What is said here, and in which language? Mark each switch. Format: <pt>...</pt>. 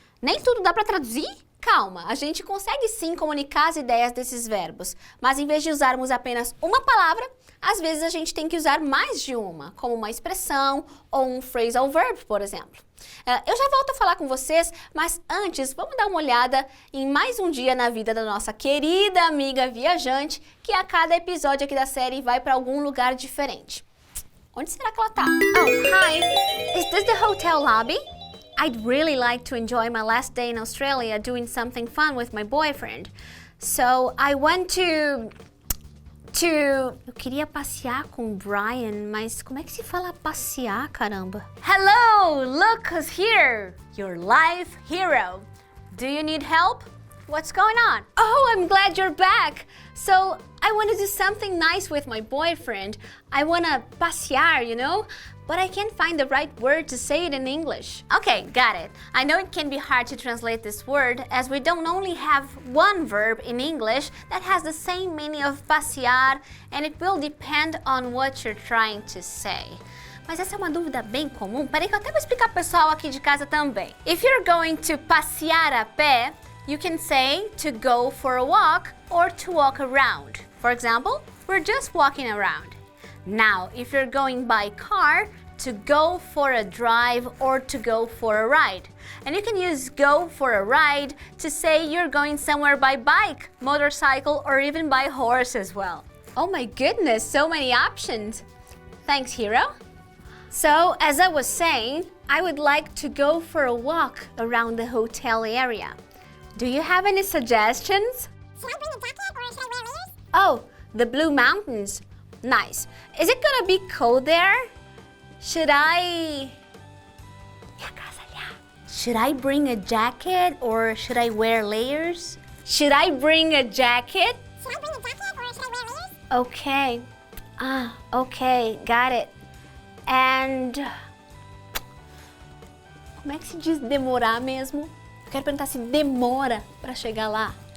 <pt>Nem tudo dá para traduzir? Calma, a gente consegue sim comunicar as ideias desses verbos, mas em vez de usarmos apenas uma palavra, às vezes a gente tem que usar mais de uma, como uma expressão ou um phrasal verb, por exemplo. Eu já volto a falar com vocês, mas antes vamos dar uma olhada em mais um dia na vida da nossa querida amiga viajante, que a cada episódio aqui da série vai para algum lugar diferente. Onde será que ela tá?</pt> <en>Oh, hi! Is this the hotel lobby? I'd really like to enjoy my last day in Australia doing something fun with my boyfriend. So I want to...</en> <pt>Eu queria passear com o Brian, mas como é que se fala passear, caramba?</pt> <en>Hello! Look who's here! Your life hero. Do you need help? What's going on? Oh, I'm glad you're back! So, I want to do something nice with my boyfriend. I want to passear, you know? But I can't find the right word to say it in English. Okay, got it. I know it can be hard to translate this word as we don't only have one verb in English that has the same meaning of passear, and it will depend on what you're trying to say.</en> <pt>Mas essa é uma dúvida bem comum. Peraí que eu até vou explicar pro pessoal aqui de casa também.</pt> <en>If you're going to</en> <pt>passear a pé,</pt> <en>you can say to go for a walk or to walk around. For example, we're just walking around. Now, if you're going by car, to go for a drive or to go for a ride. And you can use go for a ride to say you're going somewhere by bike, motorcycle, or even by horse as well. Oh my goodness, so many options. Thanks, Hero. So, as I was saying, I would like to go for a walk around the hotel area. Do you have any suggestions? Should I bring a jacket or should I wear layers? Oh, the Blue Mountains. Nice. Is it gonna be cold there? Should I bring a jacket or should I wear layers? Should I bring a jacket? Should I bring a jacket or should I wear layers? Okay. Okay, got it.</en> <pt>And como é que se diz demorar mesmo? Eu quero perguntar se demora para chegar lá.</pt>